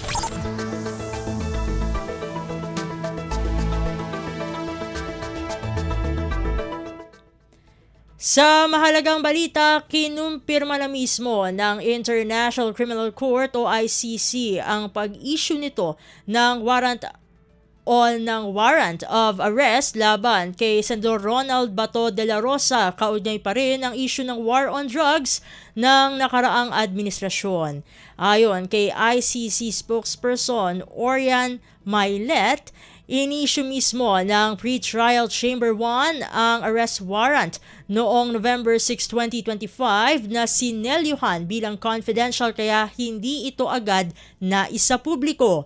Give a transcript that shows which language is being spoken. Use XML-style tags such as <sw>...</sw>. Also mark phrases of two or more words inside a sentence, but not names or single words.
<tl>Sa mahalagang balita, kinumpirma na mismo ng International Criminal Court o ICC ang pag-issue nito ng</tl> <en>warrant of arrest</en> <tl>laban kay Senador Ronald Bato de la Rosa. Kaugnay pa rin ang issue ng</tl> <en>war on drugs</en> <tl>ng nakaraang administrasyon. Ayon kay ICC spokesperson Orian Mailet, in-issue mismo ng Pre-Trial Chamber 1 ang</tl> <en>arrest warrant</en> <tl>noong November 6, 2025 na sinelyuhan bilang confidential kaya hindi ito agad na isapubliko.</tl>